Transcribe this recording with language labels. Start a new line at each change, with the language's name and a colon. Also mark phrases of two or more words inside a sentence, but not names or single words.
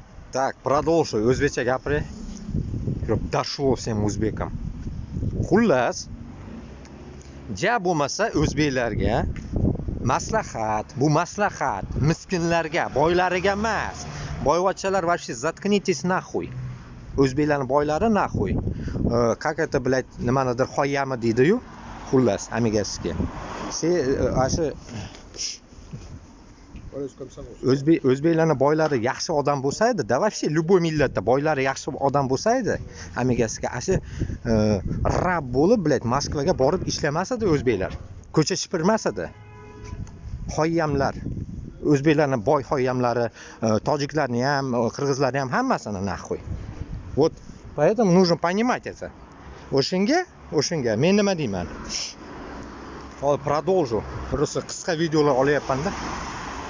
Russian: Так, продолжу.
Uzbek: O'zbekcha gapiray.
Russian: Дошло всем o'zbekam.
Uzbek: Xullas, ja bo'lmasa o'zbeklarga maslahat, bu maslahat miskinlarga, boylariga emas.
Russian: Boyvachchalar вообще заткнитесь нахуй.
Uzbek: O'zbeklarning boylari нахуй.
Russian: Как это, блядь,
Uzbek: nimanidir xoyami deydi-yu. Xullas, amigaskiga. Ashu o'zbeklarning boylari yaxshi odam bo'lsa edi, da
Russian: вообще любой
Uzbek: millatda boylari yaxshi odam bo'lsa edi, amigasiga ashu rab bo'lib, блядь, Moskvaga borib ishlamas edi o'zbeklar. Ko'cha shipirmas edi. Xoyamlar, o'zbeklarning boy xoyamlari, tojiklarni ham, qirg'izlarni ham hammasini nahvoy.
Russian: Вот поэтому нужно понимать это.
Uzbek: O'shinga men nima deyman? Hozir
Russian: продолжу. Просто
Uzbek: qisqa videolar olyapman-da.